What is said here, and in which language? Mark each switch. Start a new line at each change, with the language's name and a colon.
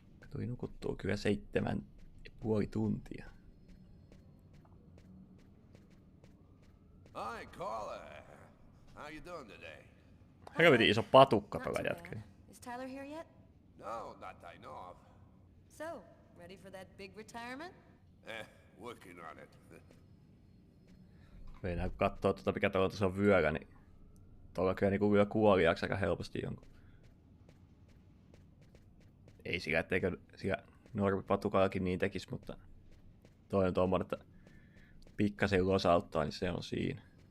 Finnish: Tuli nukuttua kyllä 7,5 tuntia.
English: Hi, Carla. How you doing today?
Finnish: Helvetin iso patukka tuolla jätkällä.
English: Is Tyler here yet? No, not I know of. So, ready for that big retirement? Working on it.
Finnish: Meinaa kun katsoo mikä tuolla on vyöllä, niin tuolla kyllä niinku vyö kuoliaaksi aika helposti jonkun. Ei sillä, etteikö sillä normipatukallakin niin tekisi, mutta toi on tommonen, että pikkasen losauttaa, niin se on siinä.